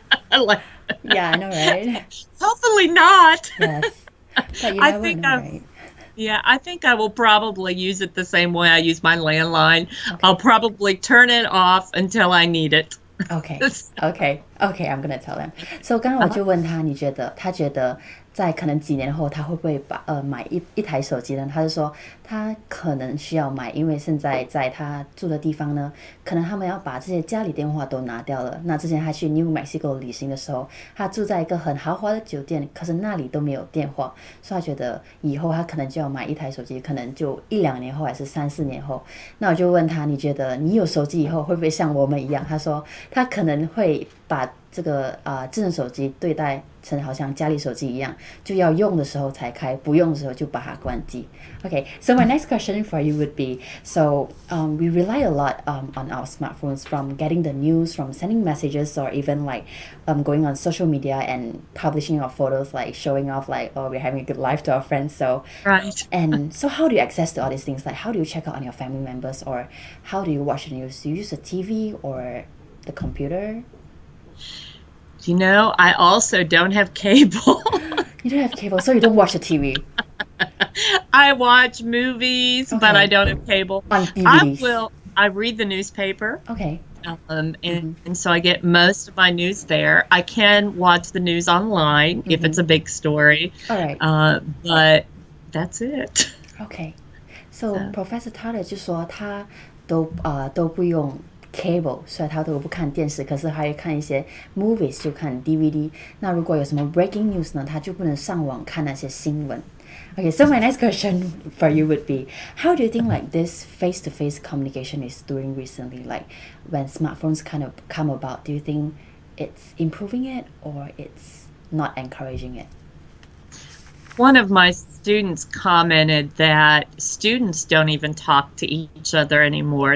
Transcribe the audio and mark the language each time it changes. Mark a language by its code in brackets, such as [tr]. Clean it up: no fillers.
[en] Like, Yeah, I know, right? hopefully not. Yes. But you I never think know, I right? Yeah, I think I will probably use it the same way I use my landline. I'll probably turn it off until I need it. Okay, okay, okay, I'm gonna tell them. [zh] So 刚刚我就问他，你觉得他觉得在可能几年后他会不会买一台手机呢？他就说他可能需要买，因为现在在他住的地方呢，可能他们要把这些家里电话都拿掉了。那之前他去 New Mexico 旅行的时候，他住在一个很豪华的酒店，可是那里都没有电话，所以他觉得以后他可能就要买一台手机，可能就1-2年后还是3-4年后。那我就问他，你觉得你有手机以后会不会像我们一样？他说他可能会把这个智能手机对待成好像家里手机一样，就要用的时候才开，不用的时候就把它关机。 [en] Okay, so my next question for you would be, so we rely a lot on our smartphones, from getting the news, from sending messages, or even like going on social media and publishing our photos, like showing off like, oh, we're having a good life to our friends. So Right. and so how do you access to all these things? Like, how do you check out on your family members, or how do you watch the news? Do you use a TV or the computer? You know, I also don't have cable. You don't have cable, so you don't watch the TV. I watch movies, but Okay. I don't have cable. On DVDs. I read the newspaper. Okay. And so I get most of my news there. I can watch the news online if it's a big story. All right. But that's it. Okay. [zh] So Professor Tarter 就说他都不用 cable， 所以他都不看电视，可是他会看一些 movies， 就看 DVD。那如果有什么 breaking news 呢，他就不能上网看那些新闻。 [en] Okay, so my next question for you would be, how do you think like this face-to-face communication is doing recently? Like when smartphones kind of come about, do you think it's improving it or it's not encouraging it? One of my students commented that students don't even talk to each other anymore.